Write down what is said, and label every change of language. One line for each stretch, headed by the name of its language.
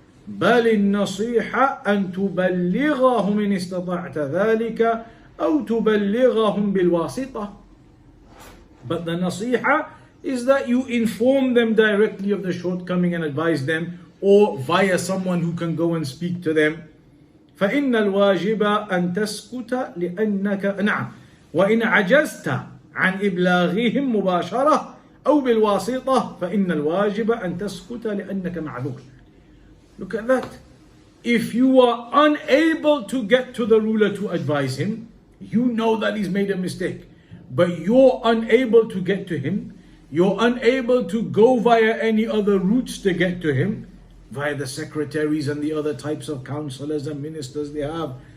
Arabic: بَلِ النَّصِيحَةَ أَن تُبَلِّغَهُمْ إِنِ اسْتَطَعْتَ ذَلِكَ أَوْ تُبَلِّغَهُمْ بِالْوَاسِطَةِ.
English: But the nasiha is that you inform them directly of the shortcoming and advise them, or via someone who can go and speak to them.
Arabic: فإن الواجب أن تسكت لأنك نعم وإن عجزت عن إبلاغهم مباشرة أو بالواسطة فإن الواجب أن تسكت لأنك معذور.
English: Look at that. If you are unable to get to the ruler to advise him, you know that he's made a mistake, but you're unable to get to him, you're unable to go via any other routes to get to him, via the secretaries and the other types of counselors and ministers they have.